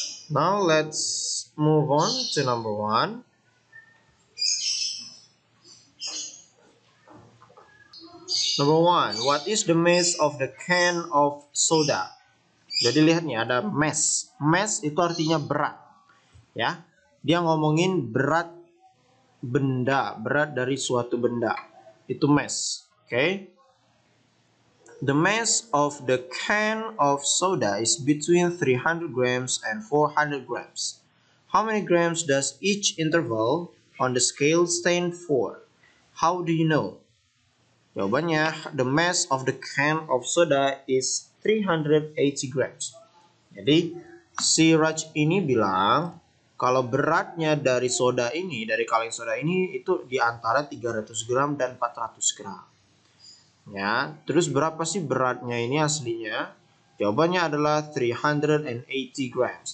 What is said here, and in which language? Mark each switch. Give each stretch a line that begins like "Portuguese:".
English: Now let's move on to number 1. Number 1, what is the mass of the can of soda?
Indonesian: Jadi lihat nih ada mass. Mass itu artinya berat. Ya. Dia ngomongin berat benda, berat dari suatu benda. Itu mass. Okay?
English: The mass of the can of soda is between 300 grams and 400 grams. How many grams does each interval on the scale stand for? How do you know?
Indonesian: Jawabannya,
English: the mass of the can of soda is 380 grams.
Indonesian: Jadi, si Raj ini bilang kalau beratnya dari soda ini, dari kaleng soda ini itu di antara 300 gram dan 400 gram. Ya, terus berapa sih beratnya ini aslinya? Jawabannya adalah 380 grams.